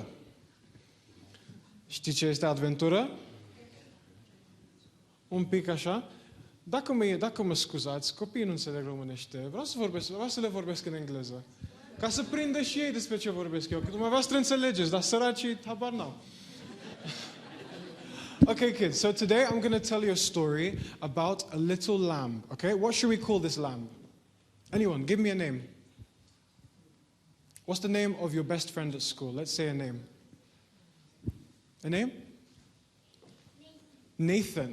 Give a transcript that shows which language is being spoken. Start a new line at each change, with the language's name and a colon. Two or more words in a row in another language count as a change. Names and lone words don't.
Romanian: Știți ce este adventură? Un pic așa. Dacă mă scuzați, copiii nu înțeleg românește. Vreau să le vorbesc în engleză. Ca să prindă și ei despre ce vorbesc eu. Că dumneavoastră înțelegeți, dar săracii habar n-au.
English: Okay, kids. So today I'm going to tell you a story about a little lamb. Okay? What should we call this lamb? Anyone, give me a name. What's the name of your best friend at school? Let's say a name. A name? Nathan.